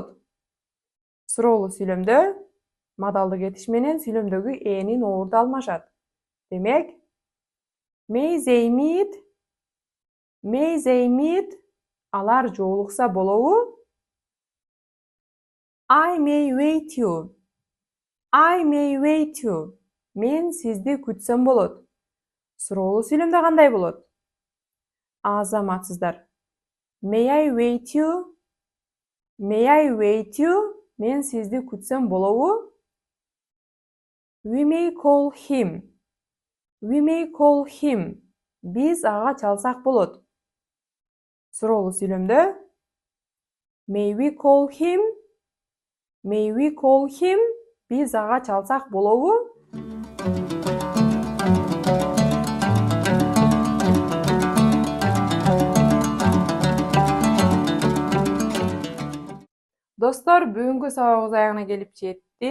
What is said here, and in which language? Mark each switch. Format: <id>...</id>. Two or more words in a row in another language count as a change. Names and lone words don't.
<ky>Суроолуу сүйлөмдө модалдык этиш менен сүйлөмдөгү энин орду алмашат. Демек,</ky> <en>may they meet? May they meet?</en> <ky>Алар жолукса болобу?</ky> <en>I may wait you. I may wait you.</en> <ky>Мен сизди күтсөм болот. Суроолуу сүйлөмдө кандай болот? Азаматсыздар.</ky> <en>May I wait you? May I wait you?</en> <ky>Мен сизди күтсөм болобу?</ky> <en>We may call him. We may call him.</en> <ky>Биз ага чалсак болот. Суроолуу сүйлөмдө</ky> <en>May we call him? May we call him?</en> <ky>Биз ага чалсак болобу? Достор, бүгүнкү сабагыбыз аягына келип жетти.</ky>